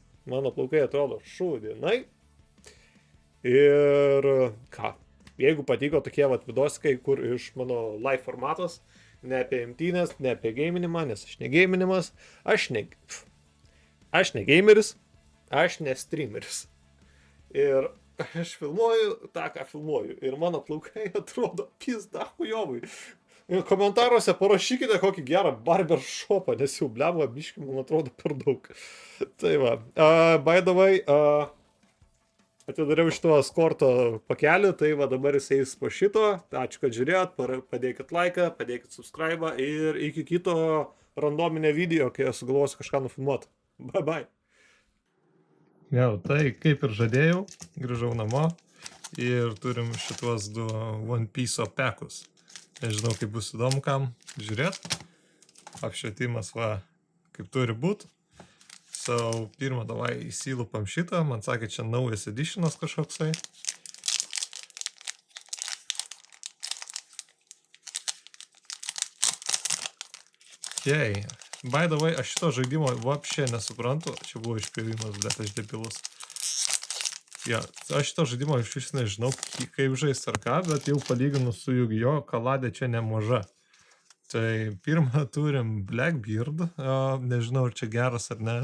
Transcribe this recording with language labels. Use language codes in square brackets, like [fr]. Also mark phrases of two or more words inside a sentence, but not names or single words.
[lt] Mano plaukai atrodo šūdienai. Ir ką, jeigu patiko tokie vat vidosikai, kur iš mano live formatos, ne apie imtynės, ne apie geiminimą, nes aš ne geiminimas, aš ne gameris, aš ne streameris. Ir aš filmuoju tą, ką filmuoju. Ir mano plaukai atrodo [ru] пизда хуёво. [lt] Ir komentaruose parašykite kokį gerą barbershopą, nes jau blemą biškį, man atrodo, per daug. Tai va. [en] By the way, [lt] atidariau šito eskorto pakelį, tai va dabar jis eis po šito. Ačiū, kad žiūrėjot, padėkit laiką, padėkit subscribe ir iki kito randominio video, kai aš sugalvosiu kažką nufilmuoti. [en] Bye bye. [lt] Jau, tai kaip ir žadėjau, grįžau namo ir turim šituos du One Piece pekus. Nežinau, kaip bus įdomu kam žiūrėt. Apšvietimas va, kaip turi būt. So, pirmą davai įsilupam šitą. Man sakė, čia naujas editionas kažkoksai. Okay. [en] By the way, [lt] aš šito žaidimo vapšė nesuprantu. Čia buvo išpjovimas, bet aš debilus. Ja, aš šito žaidimo iš vis nežinau, kaip žaist ar ką, bet jau palyginu su Yu-Gi-Oh! Kaladė čia nemaža. Tai pirmą turim Blackbeard, nežinau, ar čia geras ar ne.